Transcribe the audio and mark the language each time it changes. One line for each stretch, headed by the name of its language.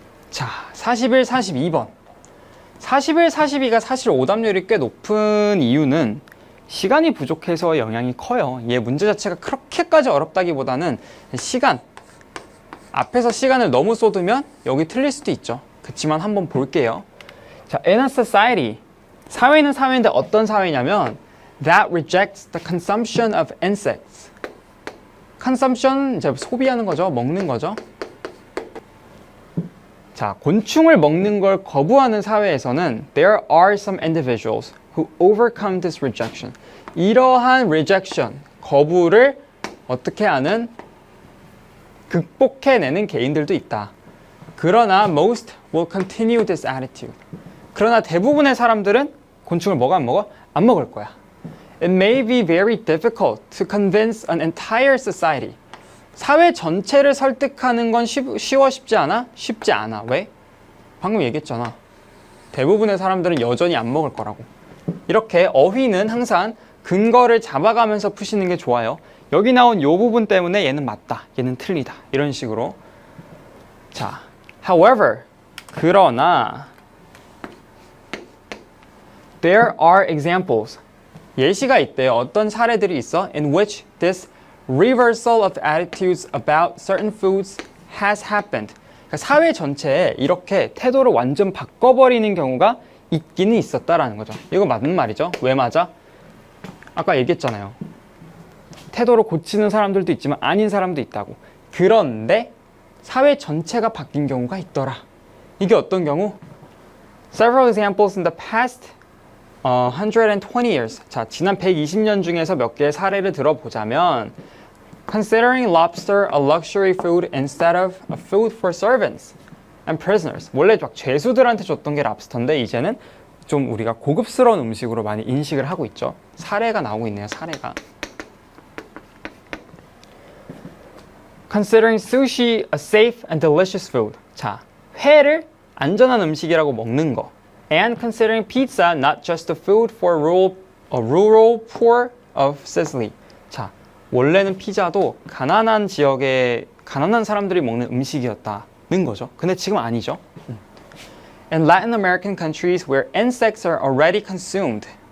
Korean: 자, 41, 42번. 41, 42가 사실 오답률이 꽤 높은 이유는 시간이 부족해서 영향이 커요. 얘 문제 자체가 그렇게까지 어렵다기보다는 시간, 앞에서 시간을 너무 쏟으면 여기 틀릴 수도 있죠. 그치만 한번 볼게요.
English: 자, in a society,
Korean: 사회는 사회인데 어떤 사회냐면
English: that rejects the consumption of insects.
Korean: consumption, 이제 소비하는 거죠. 먹는 거죠. 자, 곤충을 먹는 걸 거부하는 사회에서는
English: there are some individuals who overcome this rejection.
Korean: 이러한 rejection, 거부를 어떻게 하는, 극복해내는 개인들도 있다. 그러나
English: most will continue this attitude.
Korean: 그러나 대부분의 사람들은 곤충을 먹어 안 먹어? 안 먹을 거야.
English: It may be very difficult to convince an entire society.
Korean: 사회 전체를 설득하는 건 쉬워 쉽지 않아? 쉽지 않아. 왜? 방금 얘기했잖아. 대부분의 사람들은 여전히 안 먹을 거라고. 이렇게 어휘는 항상 근거를 잡아가면서 푸시는 게 좋아요. 여기 나온 이 부분 때문에 얘는 맞다, 얘는 틀리다, 이런 식으로.
English: 자, however,
Korean: 그러나
English: there are examples.
Korean: 예시가 있대요. 어떤 사례들이 있어?
English: In which this reversal of attitudes about certain foods has happened.
Korean: 그러니까 사회 전체에 이렇게 태도를 완전 바꿔버리는 경우가 있기는 있었다라는 거죠. 이거 맞는 말이죠. 왜 맞아? 아까 얘기했잖아요. 태도를 고치는 사람들도 있지만 아닌 사람도 있다고. 그런데 사회 전체가 바뀐 경우가 있더라. 이게 어떤 경우?
English: Several examples in the past 120 years.
Korean: 자, 지난 120년 중에서 몇 개의 사례를 들어보자면
English: Considering lobster a luxury food instead of a food for servants and prisoners.
Korean: 원래 막 죄수들한테 줬던 게 랍스터인데 이제는 좀 우리가 고급스러운 음식으로 많이 인식을 하고 있죠. 사례가 나오고 있네요. 사례가.
English: Considering sushi a safe and delicious food.
Korean: 자, 회를 안전한 음식이라고 먹는 거.
English: And considering pizza not just a food for rural poor of Sicily.
Korean: 자, 원래는 피자도 가난한 지역의 가난한 사람들이 먹는 음식이었다는 거죠. 근데 지금 아니죠.
English: In Latin American countries where insects are already consumed.